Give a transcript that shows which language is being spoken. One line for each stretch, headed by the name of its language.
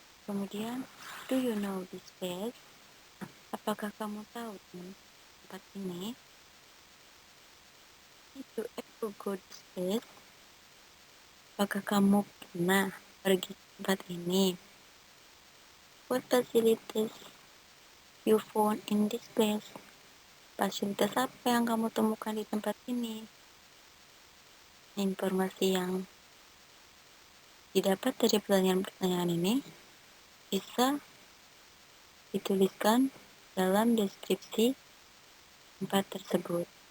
English: Kemudian, do you know this place?
Indonesian: Apakah kamu tahu tempat ini?
English: Did you ever go this place?
Indonesian: Apakah kamu pernah pergi ke tempat ini?
English: What facilities you found in this place?
Indonesian: Fasilitas apa yang kamu temukan di tempat ini? Informasi yang didapat dari pertanyaan-pertanyaan ini bisa dituliskan dalam deskripsi tempat tersebut.